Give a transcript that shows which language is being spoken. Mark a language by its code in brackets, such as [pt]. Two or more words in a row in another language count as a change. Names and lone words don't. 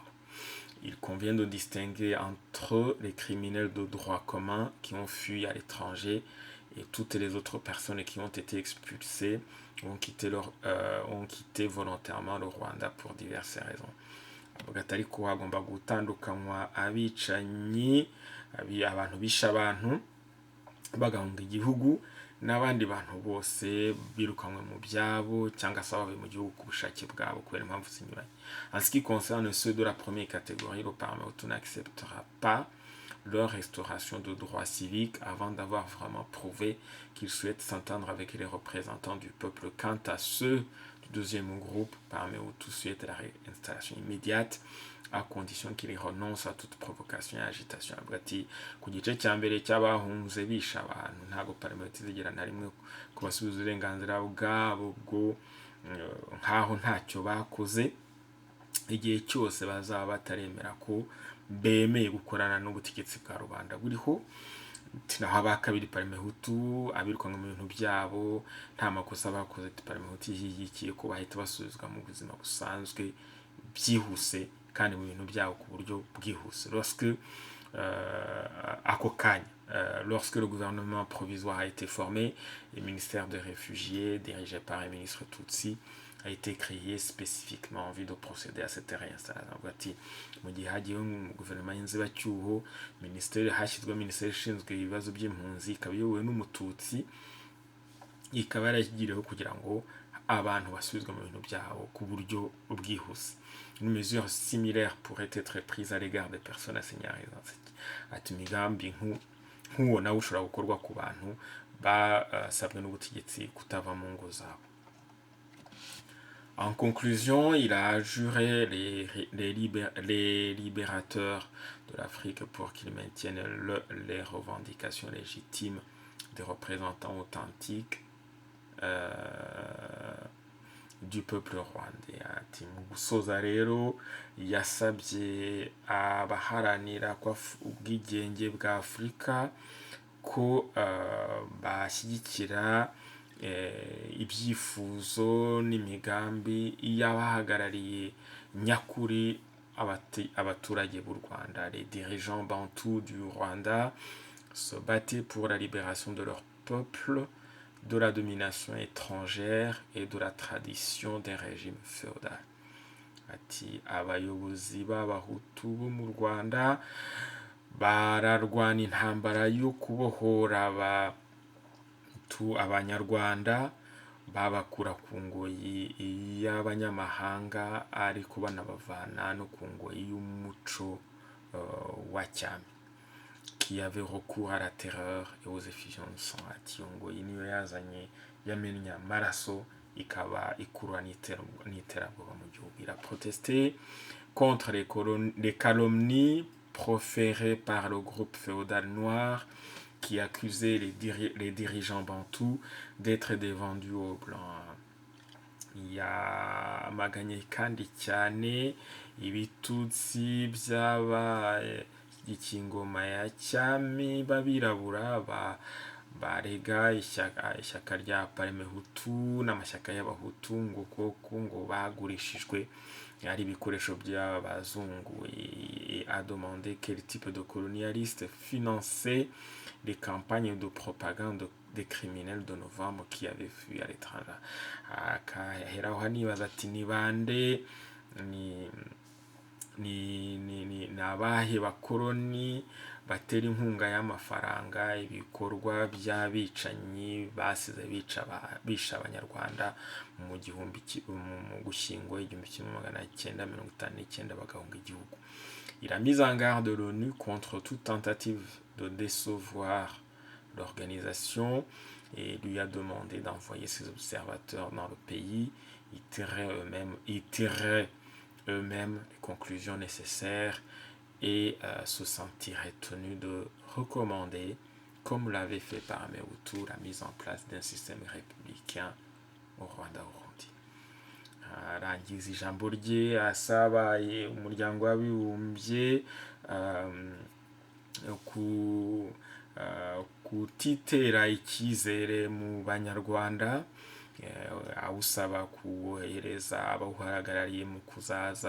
[fr] Il convient de distinguer entre les criminels de droit commun qui ont fui à l'étranger et toutes les autres personnes qui ont été expulsées ont quitté volontairement le Rwanda pour diverses raisons. [rw] Ariko hagomba gutandukanywa abicanyi, abantu bisha abantu bagahunga igihugu, n'abandi bantu bose birukanwe mu byabo cyangwa se bavuye mu gihugu ku bushake bwabo kubera impamvu zinyuranye. [fr] En ce qui concerne ceux de la première catégorie, le Parmehutu n'acceptera pas leur restauration de droits civiques avant d'avoir vraiment prouvé qu'ils souhaitent s'entendre avec les représentants du peuple. Quant à ceux du deuxième groupe, Parmehutu souhaitent la réinstallation immédiate à condition qu'ils renoncent à toute provocation et agitation. [rw] Hagati ku gice cya mbere cy'abahunze bisha abantu ntabwo Parmehutu izigera na rimwe kubasubiza uburenganzira bwabo bwo nkaho ntacyo bakoze, igihe cyose bazaba bataremera ko bemeye gukorana n'ubutegetsi bwa rubanda buriho. Naho aba kabiri Parmehutu abirukanwe mu bintu byabo nta makosa bakoze, Parmehutu ishyigikiye ko bahita basubizwa mu buzima busanzwe byihuse kandi mu bintu byabo ku buryo bwihuse. [fr] Lorsque le gouvernement provisoire a été formé, le ministère des réfugiés dirigé par un ministre Tutsi a été créé spécifiquement en vue de procéder à cette réinstallation. [rw] Mu gihe hagiyeho guverinoma y'inzibacyuho, hashyizweho minisiteri ishinzwe ibibazo by'impunzi ikaba iyobowe n'umututsi, ikaba yarashyiriweho kugira ngo abantu basubizwe mu bintu byabo ku buryo bwihuse. [fr] Une mesure similaire pourrait être prise à l'égard des personnes assignées à résidence. [rw] Ati imigambi nk'uwo nawe ushobora gukorwa ku bantu basabwe n'ubutegetsi kutava mu ngo zabo. [fr] En conclusion, il a juré les libérateurs de l'Afrique pour qu'ils maintiennent les revendications légitimes des représentants authentiques du peuple rwandais. [rw] Ati mu gusoza rero yasabye abaharanira ubwigenge bwa Afurika ko bashyigikira ibyifuzo n'imigambi y'abahagarariye nyakuri abaturage b'u Rwanda. [fr] Les dirigeants bantous du Rwanda se battaient pour la libération de leur peuple de la domination étrangère et de la tradition d'un régime féodal. [rw] Ati abayobozi b'abahutu bo mu Rwanda bararwana intambara yo kubohora abanyarwanda babakura ku ngoyi y'abanyamahanga ariko banabavana no ku ngoyi y'umuco wa cyami, [fr] qui avait recours à la terreur et aux effusions de sang. [rw] Ati ngoyi niyo yazanye yamennye amaraso ikaba ikurura n'iterabwoba mu gihugu. [fr] Il a protesté contre les calomnies proférées par le groupe féodal noir qui accusait les dirigeants bantous d'être des vendus aux blancs. [rw] Yamaganye kandi cyane ibitutsi by'ab'igikingoma ya cyami b'abirabura barega ishyaka rya Parmehutu n'amashyaka y'abahutu ngo bagurishijwe ari ibikoresho by'abazungu, [fr] et a demandé quel type de colonialistes finançait les campagnes de propagande des criminels de novembre qui avaient fui à l'étranger. [rw] Akaheraho hanibaza ati ni bande ni abahe bakoloni batera inkunga y'amafaranga ibikorwa by'abicanyi basize bisha abanyarwanda mu Gushyingo 1959 bagahunga igihugu. [fr] Il a mis en garde l'ONU contre toute tentative de décevoir l'organisation et lui a demandé d'envoyer ses observateurs dans le pays. Ils tireraient eux-mêmes les conclusions nécessaires et se sentiraient tenus de recommander, comme l'avait fait Parmehutu, la mise en place d'un système républicain au Rwanda-Urundi. [rw] Arangiza ijambo rye asaba umuryango w'abibumbye kutitera icyizere mu banyarwanda, awusaba kuwohereza abawuhagarariye mu kuzaza